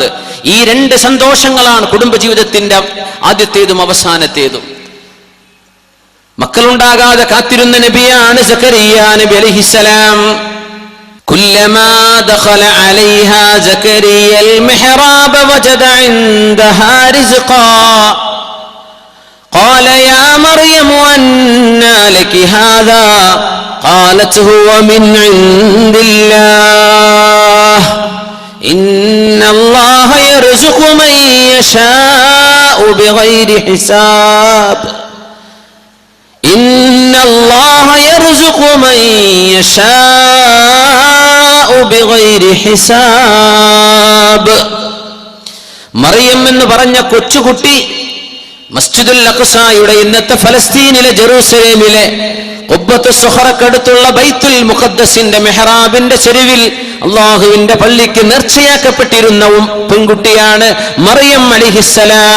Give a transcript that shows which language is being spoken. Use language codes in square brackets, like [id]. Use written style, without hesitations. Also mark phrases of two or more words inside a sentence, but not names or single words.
[ml] ഈ 2 സന്തോഷങ്ങളാണ് കുടുംബജീവിതത്തിന്റെ ആദ്യത്തേതും അവസാനത്തേതും. മക്കളുണ്ടാകാതെ കാത്തിരുന്ന നബിയാണ് സക്കരിയ നബി അലൈഹിസ്സലാം. [ar] كلما دخل عليها زكريا المحراب وجد عندها رزقا قال يا مريم أنى لك هذا قالت هو من عند الله إن الله يرزق من يشاء بغير حساب إن الله يرزق من يشاء بغير حساب. [ml] മറിയം എന്ന് പറഞ്ഞ കൊച്ചുകുട്ടി മസ്ജിദുൽ അഖ്സായുടെ ഇന്നത്തെ ഫലസ്തീനിലെ ജെറൂസലേമിലെ ഖുബ്ബത്തു സുഹറക്കടുത്തുള്ള ബൈത്തുൽ മുഖദ്ദസിന്റെ മെഹ്റാബിന്റെ ചെരുവിൽ അള്ളാഹുവിന്റെ പള്ളിക്ക് നേർച്ചയാക്കപ്പെട്ടിരുന്ന പെൺകുട്ടിയാണ് മറിയം അലൈഹിസ്സലാം.